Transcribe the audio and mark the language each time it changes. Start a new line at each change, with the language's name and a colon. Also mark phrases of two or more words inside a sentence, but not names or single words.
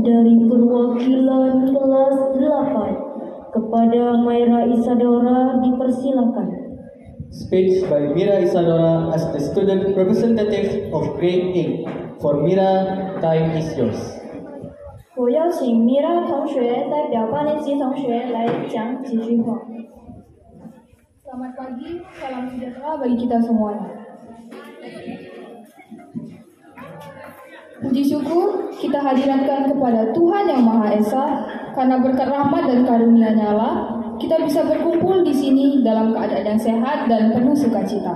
Indonesian: dari perwakilan kelas 8 kepada Maira Isadora dipersilakan.
English: Speech by Mira Isadora as the student representative of Grade 8. For Mira, time is yours.
Chinese: 我邀请 Mira 同学代表8年级同学来讲几句话。
Indonesian: Selamat pagi, salam sejahtera bagi kita semuanya. Puji syukur kita hadirkan kepada Tuhan Yang Maha Esa, karena berkat rahmat dan karunia-Nya lah kita bisa berkumpul di sini dalam keadaan yang sehat dan penuh sukacita.